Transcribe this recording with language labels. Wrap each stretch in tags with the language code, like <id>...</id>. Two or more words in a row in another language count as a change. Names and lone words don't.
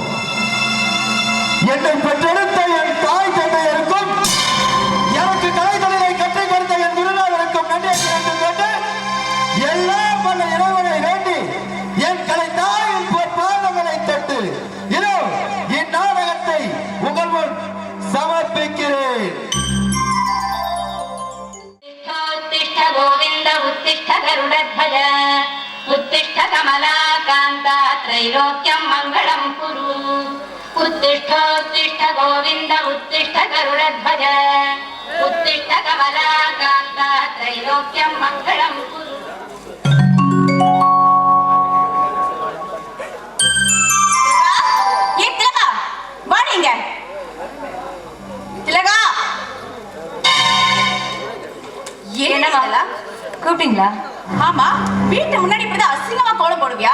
<ta>என்னை பெற்றெடுத்த என் தாய் தந்தையருக்கும் எனக்கு கலைத்தொழிலை கற்றுக் கொடுத்த என் குருநாதருக்கும் நன்றி கேட்டு எல்லாம் வல்ல இறைவனை வேண்டி என் கலை தாயின் பாதங்களை தொட்டு இதோ இந்நாடகத்தை உங்கள் முன் சமர்ப்பிக்கிறேன்.</ta> <sa>उत्तिष्ठ गोविन्द उत्तिष्ठ गरुडध्वज उत्तिष्ठ कमलाकान्ता त्रैलोक्यं मङ्गलं कुरु उत्तिष्ठोत्तिष्ठ गोविन्द उत्तिष्ठ गरुडध्वज उत्तिष्ठ कमलाकान्ता त्रैलोक्यं मङ्गलं कुरु</sa> <ta>கூப்பிட்டீங்களா? ஆமா, வீட்டு முன்னாடி இப்படிதான் அசிங்கமா கோலம் போடுவியா?</ta>